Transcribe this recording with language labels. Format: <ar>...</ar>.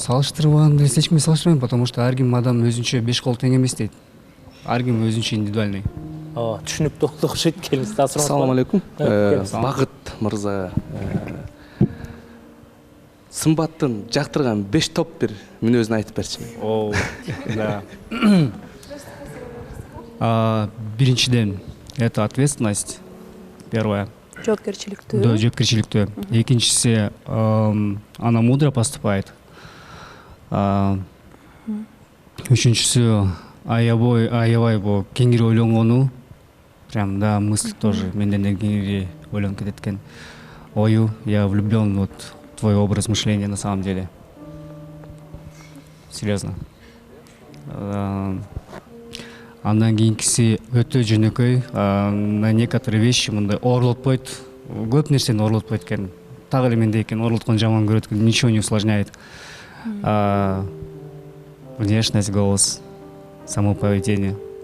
<ky>Салыштырбаган эч кимге салыштырбайм,</ky> <ru>потому что</ru> <ky>ар ким адам өзүнчө 5 кол тең эмес дейт. Ар ким өзүнчө индивидуальный. Түшүнүктүү болду окшойт, келиңиз. Ассаламу алейкум. Бакыт мырза, Сымбаттын жактырган 5 топ бир мүнөзүн айтып берчи. Да. Биринчиден,</ky> <ru>это ответственность. Первое.</ru> <ky>Жоопкерчиликтүү. Да, жоопкерчиликтүү. Экинчиси,</ky> <ru>она мудро поступает.</ru> <ky>Үчүнчүсү, аябай бул кеңири ойлонгону.</ky> <ru>Прям, да, мысль тоже</ru> <ky>менден кеңири ойлонуп кетет экен. Ою,</ky> <ru>я влюблен вот в твой образ мышления на самом деле. Серьезно.</ru> <ky>Андан кийинкиси өтө жөнөкөй.</ky> <ru>На некоторые вещи</ru> <ky>мындай орлотпойт. Көп нерсени орлотпойт экен. Так эле мендей экен, орлоткон жаман көрөт экен,</ky> <ru>ничего не усложняет. Внешность, голос, само поведение.</ru>